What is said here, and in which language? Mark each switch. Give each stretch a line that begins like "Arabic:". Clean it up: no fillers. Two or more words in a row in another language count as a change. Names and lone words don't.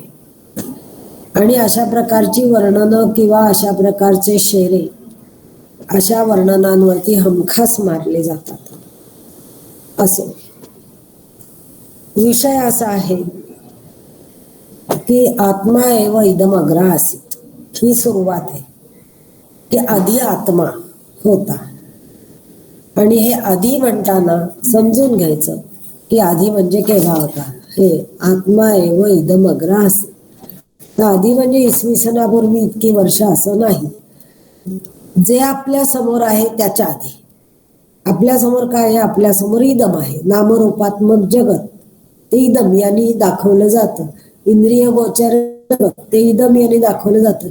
Marathi: आणि अशा प्रकारची वर्णनं किंवा अशा प्रकारचे शेरे अशा वर्णनांवरती हमखास मारले जातात.
Sanskrit: असे विषय असा आहे की आत्मा एव इदम अग्रा आसीत,
Marathi: ही सुरुवात आहे की आधी आत्मा होता. आणि हे आधी म्हणताना समजून घ्यायचं की आधी म्हणजे केव्हा होता. हे
Sanskrit: आत्मा एव इदम अग्रा आसीत,
Marathi: तर आधी म्हणजे इसवी सनापूर्वी इतकी वर्ष असं नाही. जे आपल्या समोर आहे त्याच्या आधी. आपल्या समोर काय आहे? आपल्या समोर इदम आहे, नामरूपात्मक जगत. ते इदम यांनी दाखवलं जातं. इंद्रिय गोचर ते इदम यांनी दाखवलं जातं.